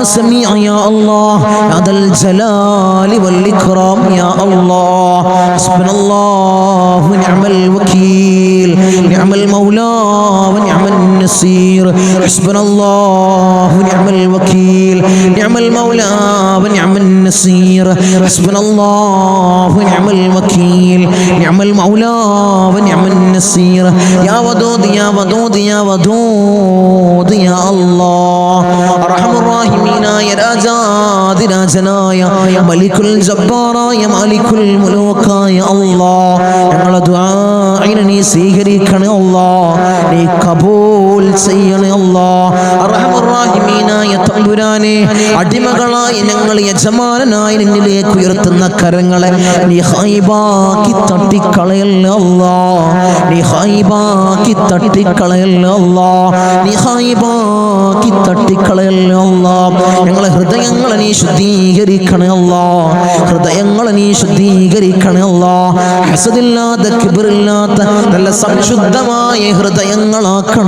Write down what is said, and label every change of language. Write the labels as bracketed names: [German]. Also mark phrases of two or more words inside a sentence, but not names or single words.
[Arabic] سميع يا الله يا ذا الجلال والإكرام يا الله حسبنا الله ونعم الوكيل نعم المولى ونعم النصير حسبنا الله ونعم الوكيل نعم المولى ونعم النصير حسبنا الله ونعم الوكيل نعم المولى ونعم النصير يا ودود يا ودود يا ودود يا الله أرحم الراحمين يا راجاد [Malayalam] രാജനായ മലിക്കുൽ ജബ്ബാറായ മാലിക്കുൽ മുലൂക്കായ അല്ലാഹ് ഞങ്ങളുടെ ദുആഇനെ നീ സ്വീകരിക്കണേ അല്ലാഹ് നീ കബൂൽ ചെയ്യണേ അല്ലാഹ് അർഹമർ റഹീമീനായ തമ്പുരാനെ അടിമകളായ ഞങ്ങൾ യജമാനനായി നിന്നിലേക്ക് ഉയർത്തുന്ന കരങ്ങളെ നീ ഖൈബാക്കി തട്ടിക്കളയല്ലേ അല്ലാഹ് നീ ഖൈബാക്കി തട്ടിക്കളയല്ലേ അല്ലാഹ് നീ ഖൈബാക്കി തട്ടിക്കളയല്ലേ അല്ലാഹ് ഞങ്ങളെ ഹൃദയങ്ങളെ നീ ശുദ്ധീകരിക്കണേ അല്ലാഹ് ഹൃദയങ്ങളെ നീ ശുദ്ധീകരിക്കണേ അല്ലാഹ് ഹസദില്ലാത്ത കിബ്റില്ലാത്ത നല്ല സംശുദ്ധമായ ഹൃദയങ്ങളാക്കണേ